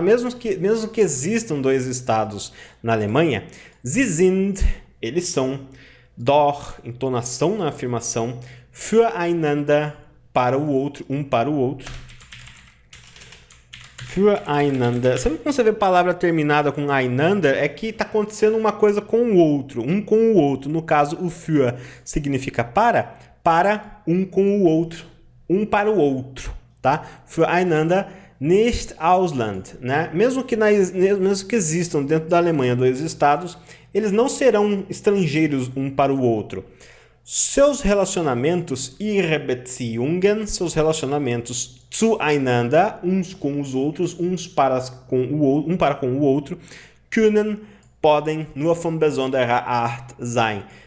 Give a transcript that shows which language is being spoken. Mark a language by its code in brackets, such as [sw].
[pt] Mesmo que existam dois estados na Alemanha, [de] sie sind, [pt] eles são, [de] doch, [pt] entonação na afirmação, [de] füreinander, [pt] para o outro, para o outro, füreinander. Sempre quando você vê palavra terminada com einander, é que está acontecendo uma coisa com o outro, um com o outro. No caso, o für significa para um com o outro, um para o outro, tá? [de] Füreinander nicht Ausland, né? [pt] Mesmo que existam dentro da Alemanha dois estados, eles não serão estrangeiros um para o outro. Seus relacionamentos, [de] ihre Beziehungen, [pt] seus relacionamentos zueinander, uns com os outros, um para com o outro, [de] können, [pt] podem, [de] nur von besonderer Art sein.